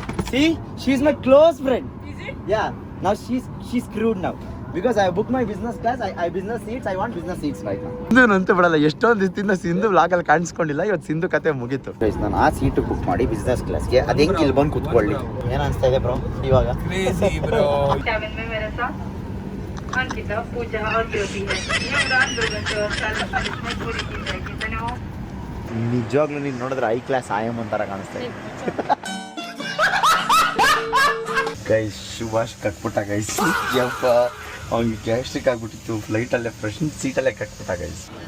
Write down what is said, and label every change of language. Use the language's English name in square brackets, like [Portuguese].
[English] See, she's my close friend. Is it? Yeah. Now she's screwed now. Because I booked my business class, I business seats, I want business seats right now. [Kannada] Sindhu ಬಿಡಲ್ಲ, ಎಷ್ಟೊಂದು ದಿವಸದಿಂದ ಸಿಂಧು ವ್ಲಾಗಲ್ಲಿ ಕಾಣಿಸ್ಕೊಂಡಿಲ್ಲ. ಇವತ್ತು ಸಿಂಧು ಕತೆ ಮುಗೀತು. ನಾನು ಆ ಸೀಟು ಬುಕ್ ಮಾಡಿ ಬಿಸ್ನೆಸ್ ಕ್ಲಾಸ್ಗೆ, ಅದು ಹೆಂಗೆ ಇಲ್ಲಿ ಬಂದು ಕುತ್ಕೊಳ್ಳಿ. ಏನು ಅನಿಸ್ತಾ ಇದೆ ಬ್ರೋ ಇವಾಗ? [English] Crazy bro. [Hindi] Cabin में मेरे साथ अंकिता, पूजा और ज्योति है. ये उड़ान 2 घंटे और 40 मिनट में पूरी की जाएगी. कितने हो? [Kannada] ನಿಜವಾಗ್ಲೂ ನೀನು ನೋಡಿದ್ರೆ ಐ ಕ್ಲಾಸ್ ಆಯಮ್ ಅಂತಾರ ಕಾಣಿಸ್ತಾ ಇದೆ. Guys Subhash ಕಟ್ಬಿಟ್ಟ guys. ಯಪ್ಪ ಅವ್ನಿಗೆ ಗ್ಯಾಸ್ಟ್ರಿಕ್ ಆಗ್ಬಿಟ್ಟಿತ್ತು ಫ್ಲೈಟಲ್ಲೇ, ಫ್ರೆಶ್ ಸೀಟಲ್ಲೇ ಕಟ್ಬಿಟ್ಟ ಗೈಸ್.